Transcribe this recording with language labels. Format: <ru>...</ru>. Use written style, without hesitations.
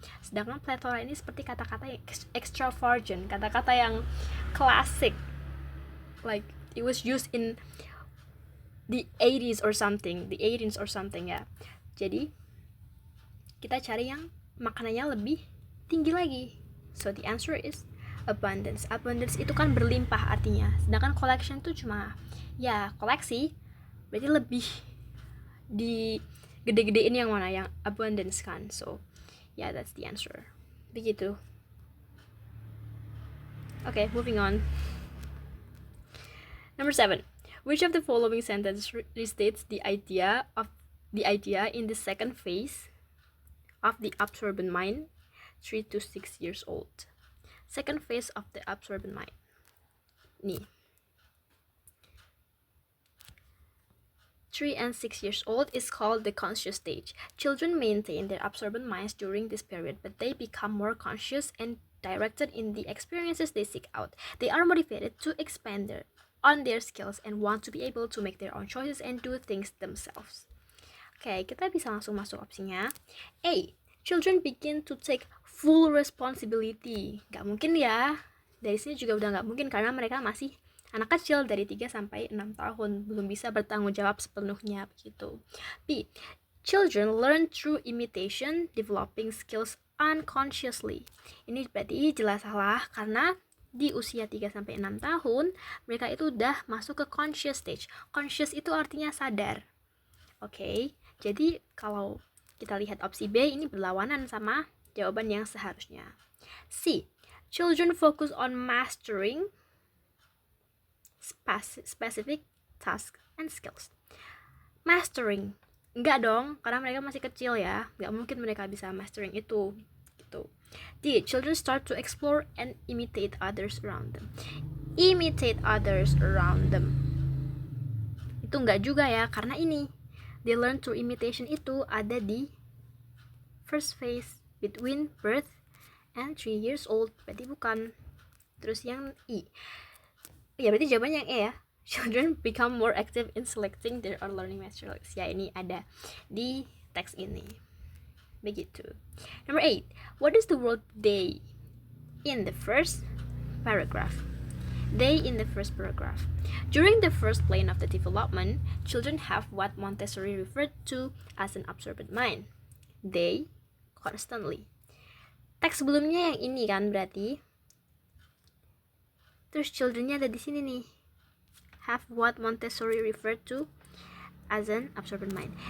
<id>Sedangkan plethora ini seperti kata-kata yang extravagant, kata-kata yang klasik,</id> <en>like it was used in the 80s or something</en> <id>ya. Jadi kita cari yang maknanya lebih tinggi lagi.</id> <en>So the answer is abundance.</en> <id>Abundance itu kan berlimpah artinya. Sedangkan collection itu cuma ya koleksi. Berarti lebih di gede-gedein yang mana, yang abundance kan.</id> <en>So yeah, that's the answer.</en> <id>Begitu.</id> <en>Okay, moving on. Number 7. Which of the following sentences restates the idea in the second phase of the absorbent mind, 3 to 6 years old? Second phase of the absorbent mind.</en> <id>Nih.</id> <en>3 and 6 years old is called the conscious stage. Children maintain their absorbent minds during this period, but they become more conscious and directed in the experiences they seek out. They are motivated to expand on their skills and want to be able to make their own choices and do things themselves.</en> <id>Oke, kita bisa langsung masuk opsinya.</id> <en>A, children begin to take full responsibility.</en> <id>Gak mungkin ya. Dari sini juga udah gak mungkin karena mereka masih anak kecil dari 3 sampai 6 tahun, belum bisa bertanggung jawab sepenuhnya begitu.</id> <en>B, children learn through imitation, developing skills unconsciously.</en> <id>Ini berarti jelas salah karena di usia 3 sampai 6 tahun mereka itu udah masuk ke conscious stage. Conscious itu artinya sadar. Oke, jadi kalau kita lihat opsi B ini berlawanan sama jawaban yang seharusnya.</id> <en>C, children focus on mastering specific tasks and skills.</en> <id>Mastering, enggak dong, karena mereka masih kecil ya, enggak mungkin mereka bisa mastering itu gitu.</id> <en>D, children start to explore and imitate others around them. Imitate others around them</en> <id>itu enggak juga ya, karena ini</id> <en>they learn through imitation</en> <id>itu ada di</id> <en>first phase between birth and 3 years old,</en> <id>berarti bukan. Terus yang E, ya berarti jawabannya yang E ya.</id> <en>Children become more active in selecting their own learning materials.</en> <id>Ya ini ada di teks ini. Begitu.</id> <en>Number 8. What is the word they in the first paragraph? They in the first paragraph. During the first plane of the development, children have what Montessori referred to as an absorbent mind. They constantly.</en> <id>Teks sebelumnya yang ini kan berarti Terus children-nya ada di sini nih.</id> <en>Have what Montessori referred to as an absorbent mind.</en>